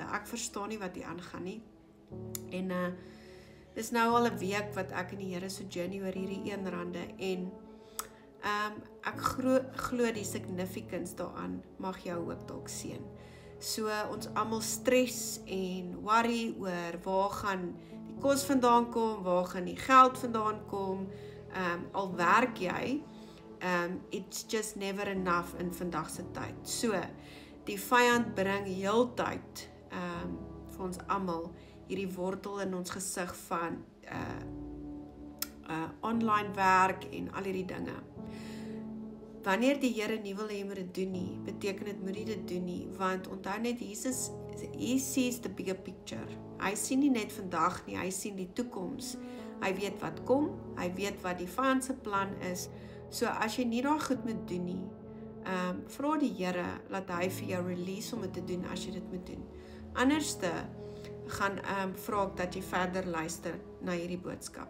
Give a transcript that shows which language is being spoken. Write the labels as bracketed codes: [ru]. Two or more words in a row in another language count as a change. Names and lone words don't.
[af] Ek verstaan nie wat hier aangaan nie. En dis nou al 'n week wat ek in die Here so journey oor hierdie R1 en ek glo die significance daaraan mag jou ook dalk sien. So ons almal stres en worry oor waar gaan die kos vandaan kom, waar gaan die geld vandaan kom, al werk jy, [en] it's just never enough [af] in vandag se tyd. So, die vyand bring heeltyd vir ons almal hierdie wortel in ons gesig van online werk en al hierdie dinge. Wanneer die Here nie wil hê jy moet dit doen nie, beteken dit moet jy dit doen nie, want onthou net Jesus, [en] he sees the bigger picture. [af] Hy sien nie net vandag nie, hy sien die toekoms. Hy weet wat kom, hy weet wat die vyand se plan is. So as jy nie daai goed moet doen nie, vra die Here laat hy vir jou release om dit te doen as jy dit moet doen. Anderste gaan vra ek dat jy verder luister na hierdie boodskap.